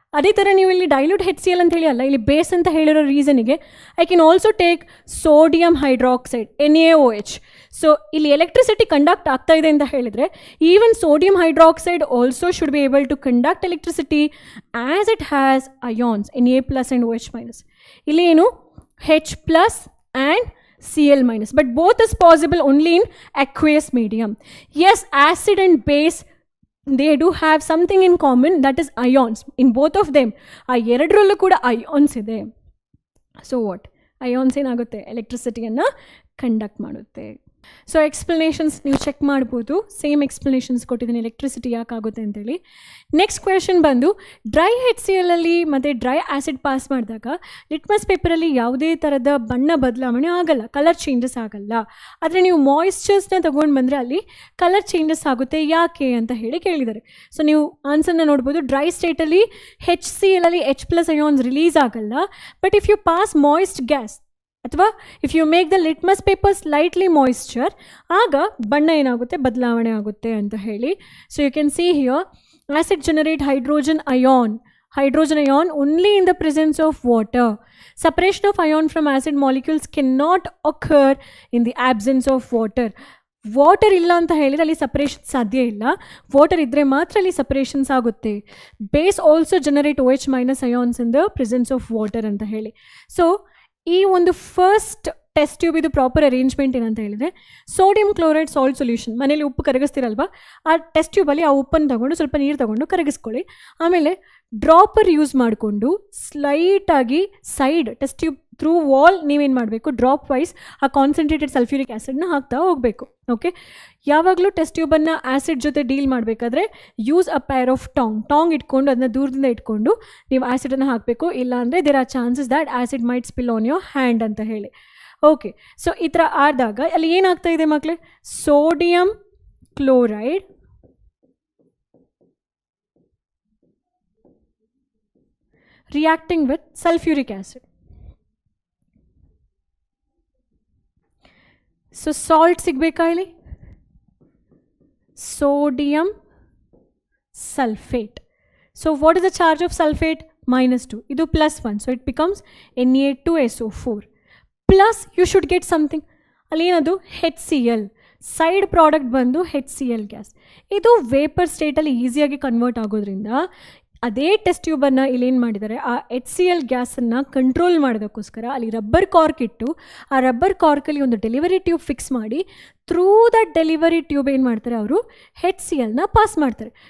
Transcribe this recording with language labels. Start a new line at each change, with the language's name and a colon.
Kannada: ಅದೇ ಥರ ನೀವು ಇಲ್ಲಿ ಡೈಲ್ಯೂಟ್ HCl ಅಂತ ಹೇಳಿ ಅಲ್ಲ, ಇಲ್ಲಿ ಬೇಸ್ ಅಂತ ಹೇಳಿರೋ ರೀಸನಿಗೆ
English: I can also take sodium hydroxide,
Kannada: NaOH. So ಇಲ್ಲಿ ಎಲೆಕ್ಟ್ರಿಸಿಟಿ ಕಂಡಕ್ಟ್ ಆಗ್ತಾ ಇದೆ ಅಂತ ಹೇಳಿದರೆ,
English: Even sodium hydroxide also should be able to conduct electricity as it has ions Na+ and OH-.
Kannada: ಇಲ್ಲಿ ಏನು
English: H+ and Cl-, but both is possible only in aqueous medium. Yes, acid and base, they do have something in common, that is ions. In both of them,
Kannada: ಆ ಎರಡರಲ್ಲೂ ಕೂಡ ions ಇದೆ.
English: So what?
Kannada: ions ಏನಾಗುತ್ತೆ, ಎಲೆಕ್ಟ್ರಿಸಿಟಿಯನ್ನು conduct ಮಾಡುತ್ತೆ. So explanations ನೀವು check ಮಾಡ್ಬೋದು, same explanations ಕೊಟ್ಟಿದ್ದೀನಿ electricity ಯಾಕಾಗುತ್ತೆ ಅಂತೇಳಿ. ನೆಕ್ಸ್ಟ್ ಕ್ವೆಶನ್ ಬಂದು, ಡ್ರೈ HCl ಅಲ್ಲಿ ಮತ್ತು ಡ್ರೈ ಆ್ಯಸಿಡ್ ಪಾಸ್ ಮಾಡಿದಾಗ ಲಿಟ್ಮಸ್ ಪೇಪರಲ್ಲಿ ಯಾವುದೇ ಥರದ ಬಣ್ಣ ಬದಲಾವಣೆ ಆಗಲ್ಲ, ಕಲರ್ ಚೇಂಜಸ್ ಆಗಲ್ಲ. ಆದರೆ ನೀವು ಮಾಯಿಶ್ಚರ್ಸ್ನ ತೊಗೊಂಡು ಬಂದರೆ ಅಲ್ಲಿ ಕಲರ್ ಚೇಂಜಸ್ ಆಗುತ್ತೆ, ಯಾಕೆ ಅಂತ ಹೇಳಿ ಕೇಳಿದ್ದಾರೆ. ಸೊ ನೀವು ಆನ್ಸರ್ನ ನೋಡ್ಬೋದು. ಡ್ರೈ ಸ್ಟೇಟಲ್ಲಿ HCl ಅಲ್ಲಿ H+ ಅಯಾನ್ಸ್ ರಿಲೀಸ್ ಆಗಲ್ಲ,
English: but if you pass moist gas
Kannada: ಅಥವಾ
English: if you make the litmus paper slightly moisture,
Kannada: ಆಗ ಬಣ್ಣ ಏನಾಗುತ್ತೆ, ಬದಲಾವಣೆ ಆಗುತ್ತೆ ಅಂತ ಹೇಳಿ.
English: So you can see here, acid generate hydrogen ion only in the presence of water. Separation of ion from acid molecules cannot occur in the absence of water.
Kannada: Water ಇಲ್ಲ ಅಂತ ಹೇಳಿದರೆ ಅಲ್ಲಿ ಸಪ್ರೇಷನ್ ಸಾಧ್ಯ ಇಲ್ಲ, ವಾಟರ್ ಇದ್ದರೆ ಮಾತ್ರ ಅಲ್ಲಿ ಸಪ್ರೇಷನ್ಸ್ ಆಗುತ್ತೆ.
English: Base also generate OH- ions in the presence of water ಅಂತ ಹೇಳಿ.
Kannada: ಸೊ ಈ ಒಂದು ಫಸ್ಟ್ ಟೆಸ್ಟ್ ಟ್ಯೂಬ್ ಇದು ಪ್ರಾಪರ್ ಅರೇಂಜ್ಮೆಂಟ್ ಏನಂತ ಹೇಳಿದರೆ, ಸೋಡಿಯಂ ಕ್ಲೋರೈಡ್ ಸಾಲ್ಟ್ ಸೊಲ್ಯೂಷನ್, ಮನೇಲಿ ಉಪ್ಪು ಕರಗಿಸ್ತಿರಲ್ವ, ಆ ಟೆಸ್ಟ್ ಟ್ಯೂಬಲ್ಲಿ ಆ ಉಪ್ಪನ್ನು ತಗೊಂಡು ಸ್ವಲ್ಪ ನೀರು ತಗೊಂಡು ಕರಗಿಸ್ಕೊಳ್ಳಿ. ಆಮೇಲೆ ಡ್ರಾಪರ್ ಯೂಸ್ ಮಾಡಿಕೊಂಡು ಸ್ಲೈಟಾಗಿ side test tube through wall ನೀವೇನು ಮಾಡಬೇಕು, ಡ್ರಾಪ್ ವೈಸ್ ಆ ಕಾನ್ಸಂಟ್ರೇಟೆಡ್ ಸಲ್ಫ್ಯೂರಿಕ್ ಆ್ಯಸಿಡ್ನ ಹಾಕ್ತಾ ಹೋಗಬೇಕು. ಓಕೆ, ಯಾವಾಗಲೂ ಟೆಸ್ಟ್ ಟ್ಯೂಬನ್ನು ಆ್ಯಸಿಡ್ ಜೊತೆ ಡೀಲ್ ಮಾಡಬೇಕಾದ್ರೆ
English: use a pair of tong
Kannada: ಇಟ್ಕೊಂಡು ಅದನ್ನ ದೂರದಿಂದ ಇಟ್ಕೊಂಡು ನೀವು ಆ್ಯಸಿಡನ್ನು ಹಾಕಬೇಕು.
English: ಇಲ್ಲಾಂದರೆ there are chances that acid might spill on your hand ಅಂತ ಹೇಳಿ.
Kannada: ಓಕೆ, ಸೊ ಈ ಥರ ಆದಾಗ ಅಲ್ಲಿ ಏನಾಗ್ತಾ ಇದೆ ಮಕ್ಕಳೇ, sodium chloride
English: reacting with sulfuric acid. So salt
Kannada: ಸಿಗಬೇಕಾ ಇಲ್ಲಿ,
English: sodium sulfate. So what is the charge of sulfate? -2. ಇದು +1, so it becomes Na2SO4. Plus you should get something,
Kannada: ಅಲ್ಲಿ ಏನದು HCl, ಸೈಡ್ ಪ್ರಾಡಕ್ಟ್ ಬಂದು HCl ಗ್ಯಾಸ್. ಇದು vapour ಸ್ಟೇಟಲ್ಲಿ ಈಸಿಯಾಗಿ convert ಆಗೋದ್ರಿಂದ ಅದೇ test ಟ್ಯೂಬನ್ನು ಇಲ್ಲೇನು ಮಾಡಿದ್ದಾರೆ, ಆ HCl ಗ್ಯಾಸನ್ನು ಕಂಟ್ರೋಲ್ ಮಾಡೋದಕ್ಕೋಸ್ಕರ ಅಲ್ಲಿ ರಬ್ಬರ್ ಕಾರ್ಕ್ ಇಟ್ಟು ಆ ರಬ್ಬರ್ ಕಾರ್ಕಲ್ಲಿ ಒಂದು ಡೆಲಿವರಿ ಟ್ಯೂಬ್ ಫಿಕ್ಸ್ ಮಾಡಿ
English: through that delivery tube
Kannada: ಏನು ಮಾಡ್ತಾರೆ, ಅವರು HClನ ಪಾಸ್ ಮಾಡ್ತಾರೆ.